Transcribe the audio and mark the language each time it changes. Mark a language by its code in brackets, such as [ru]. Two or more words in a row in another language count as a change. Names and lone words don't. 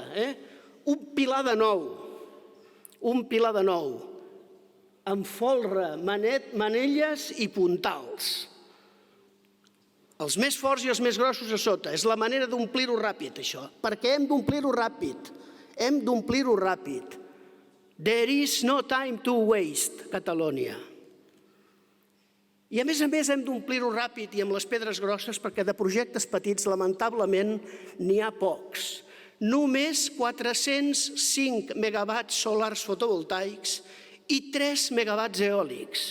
[ca] Un pilar de nou, amb folre, manelles i puntals. Els més forts i els més grossos a sota. És la manera d'omplir-ho ràpid, això. Perquè hem d'omplir-ho ràpid. Hem d'omplir-ho ràpid. [en] There is no time to waste, Catalonia. [ca] I a més hem d'omplir-ho ràpid i amb les pedres grosses perquè de projectes petits, lamentablement, n'hi ha pocs. Només 405 megawatts solars fotovoltaics i 3 megawatts eòlics.